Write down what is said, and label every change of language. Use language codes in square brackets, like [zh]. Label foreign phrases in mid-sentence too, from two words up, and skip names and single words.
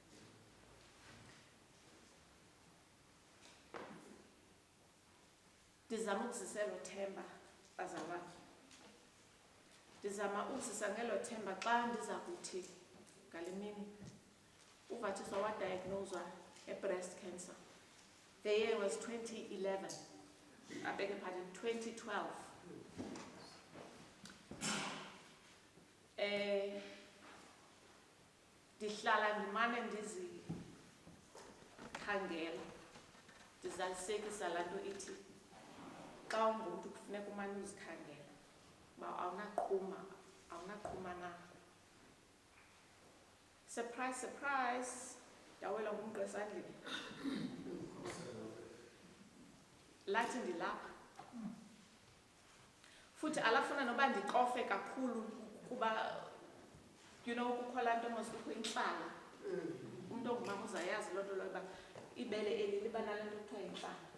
[xh] Ndizama ukuzisa elo themba bazalwane. Ndizama ukuzisa ngelo themba xa ndiza kuthi ngale mini uVathiswa wadiagnoswa [en] breast cancer. The year was 2011. I beg your pardon, 2012. [xh] Ndihlala ndimane ndizikhangela ndizalisekisa laa nto ithi xa ungumntu kufuneka umane uzikhangela uba awunaqhuma na. [en] Surprise, surprise, [xh] ndawelwa ngumntu esandleni. Lathi ndilapha. Futhi alafuna noba ndikofe kakhulu kuba kukho laa nto mos kukho intlala. Umntu ongumama uzayazi loo nto loyo uba ibele eli liba nale nto kuthiwa yintlala.